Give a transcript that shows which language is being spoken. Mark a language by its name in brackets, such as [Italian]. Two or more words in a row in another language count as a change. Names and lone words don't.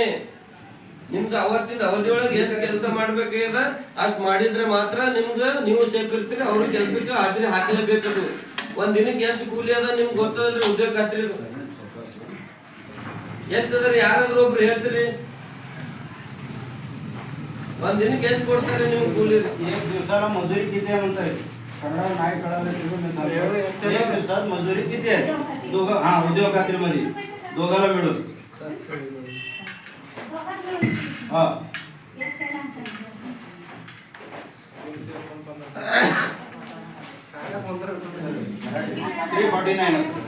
[Kannada] ನಿಮ್ದು ಅವತ್ತಿಂದ ಅವಧಿಯೊಳಗೆ ಎಷ್ಟು ಕೆಲಸ ಮಾಡ್ಬೇಕಾಗ್ಯದ ಅಷ್ಟ್ ಮಾಡಿದ್ರೆ ಮಾತ್ರ ನೀವು ಸೇಫ್ ಇರ್ತೀರಿ. ಅವ್ರ ಕೆಲ್ಸಕ್ಕೆ ಹಾಜರಿ ಹಾಕಲೇಬೇಕದು. ಒಂದ್ ದಿನಕ್ಕೆ ಎಷ್ಟು ಕೂಲಿ ಅದ ನಿಮ್ಗೆ ಗೊತ್ತದಲ್ರಿ? ಉದ್ಯೋಗ ಖಾತ್ರಿ ಎಷ್ಟದ್ರಿ? ಯಾರಾದ್ರೂ ಒಬ್ರು ಹೇಳ್ತೀರಿ? ಒಂದ್ ದಿನಕ್ಕೆ ಎಷ್ಟು ಕೊಡ್ತಾರೆ ನಿಮ್ಗೆ ಕೂಲಿ? [Marathi] दिवसा मजुरी किती आहे म्हणताय? कन्नड नाही कळालं एक दिवसात मजुरी किती आहे? दोघं हा उद्योग खात्रीमध्ये दोघाला मिळून हा 349